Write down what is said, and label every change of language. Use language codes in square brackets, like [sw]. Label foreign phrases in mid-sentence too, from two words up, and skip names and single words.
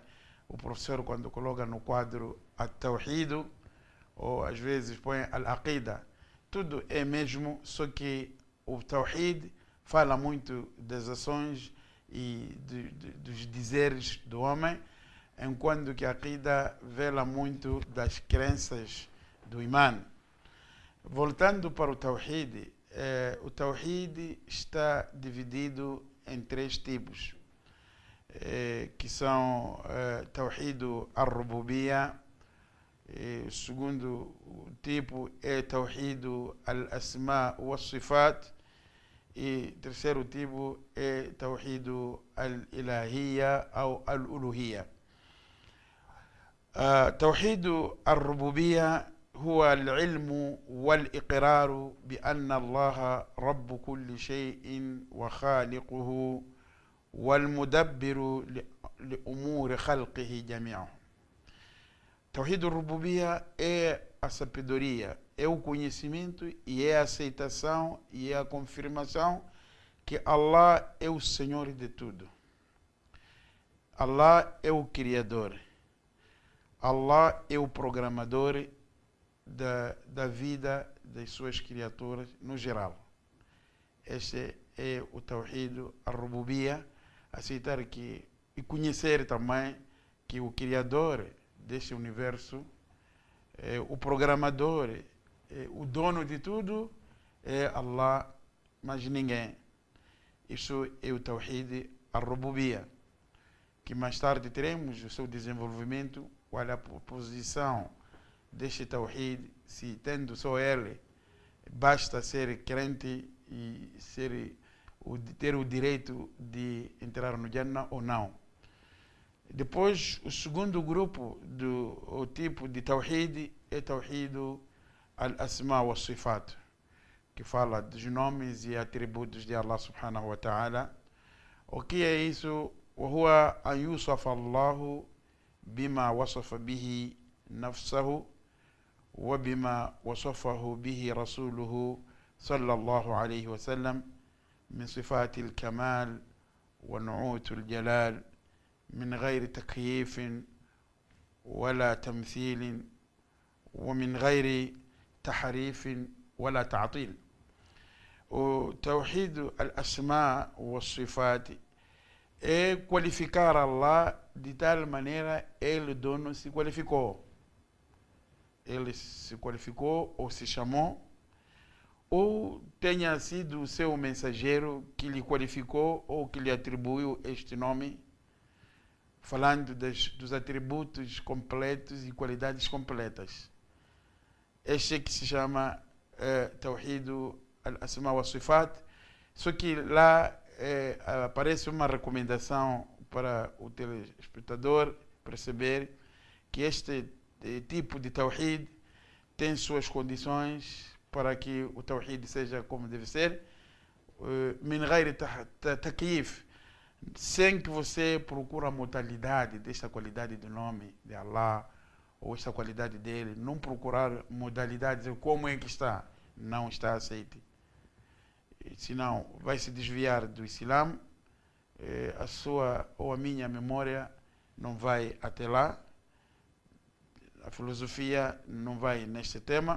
[pt] O professor, quando coloca no quadro At-Tawhid, ou às vezes põe Al-Aqida, tudo é mesmo, só que o Tawhid fala muito das ações e dos dizeres do homem, enquanto que a Aqida vela muito das crenças do Iman. Voltando para o Tawhid está dividido em três tipos, que são [ar] توحيد الربوبية, [pt] o segundo tipo é [ar] توحيد الأسماء والصفات, [pt] e o terceiro tipo é [ar] توحيد الإلهية [pt] ou al-Uluhiyya. [ar] توحيد الربوبية هو العلم والإقرار بأن الله رب كل شيء وخالقه والمدبر لأمور خلقه جميعا. توحيد الربوبية [pt] é a sabedoria, é o conhecimento e é a aceitação e é a confirmação que Allah é o Senhor de tudo. Allah é o Criador. Allah é o programador da vida das suas criaturas no geral. Este é o [ar] توحيد الربوبية, [pt] aceitar que e conhecer também que o Criador deste universo, o programador o dono de tudo é Allah, mas ninguém. Isso é o [ar] توحيد الربوبية, [pt] que mais tarde teremos o seu desenvolvimento, qual é a posição deste Tawhid, se tendo só ele, basta ser crente e ter o direito de entrar no Jannah ou não. Depois, o segundo grupo, o tipo de Tawhid, é [ar] توحيد الأسماء والصفات, [pt] que fala dos nomes e atributos de Allah [ar] سبحانه وتعالى. [pt] O que é isso? [ar] وهو أن يوصف الله بما وصف به نفسه وبما وصفه به رسوله صلى الله عليه وسلم من صفات الكمال ونعوت الجلال من غير تكييف ولا تمثيل ومن غير تحريف ولا تعطيل. وتوحيد الأسماء والصفات [pt] é qualificar Allah de tal maneira ele dono se qualificou. Ele se qualificou ou se chamou, ou tenha sido o seu mensageiro que lhe qualificou ou que lhe atribuiu este nome, falando dos atributos completos e qualidades completas. Este é que se chama [ar] توحيد الأسماء والصفات, [pt] só que lá aparece uma recomendação para o telespectador perceber que este tipo de Tawhid tem suas condições para que o Tawhid seja como deve ser, [ar] من غير تكييف, [pt] sem que você procure a modalidade desta qualidade do nome de Allah ou esta qualidade dele, não procurar modalidades como é que está, não está aceito. Senão vai se desviar do Islã, a sua ou a minha memória não vai até lá, a filosofia não vai neste tema.